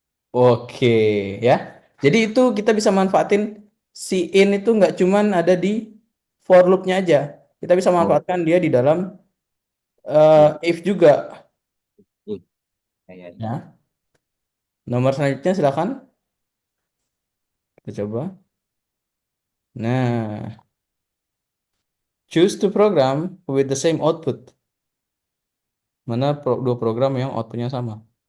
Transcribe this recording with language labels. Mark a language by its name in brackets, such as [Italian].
[Indonesian] Oke, ya. Jadi itu kita bisa manfaatin si in itu nggak cuman ada di for loop-nya aja. Kita bisa Oh, manfaatkan dia di dalam iya. if juga. Iya, kayaknya. Ya. Nomor selanjutnya silakan kita coba. [English] Nah, choose to program with the same output. [Indonesian] Mana dua program yang outputnya sama.